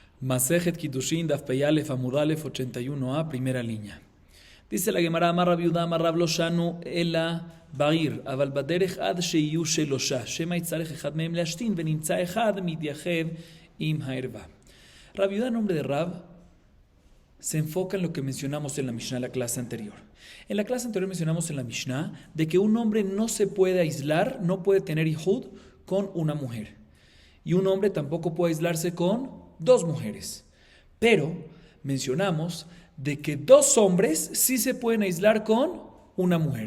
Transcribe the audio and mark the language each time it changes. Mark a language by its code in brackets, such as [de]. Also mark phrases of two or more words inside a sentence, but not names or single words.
[he] מסכת קידושין דף פא עמוד א, [es] 81a, primera línea. Dice la Gemara, [he] אמר רב יהודה אמר רב לא שנו אלא בעיר אבל בדרך עד שיהו שלשה שמא יצטרך אחד מהם להשתין ונמצא אחד מתייחד עם הערוה. [es] Rav Yehuda, nombre de Rav, se enfoca en lo que mencionamos en la Mishnah, la clase anterior. En la clase anterior mencionamos en la Mishnah de que un hombre no se puede aislar, no puede tener hijud con una mujer. Y un hombre tampoco puede aislarse con dos mujeres. Pero mencionamos de que dos hombres sí se pueden aislar con una mujer.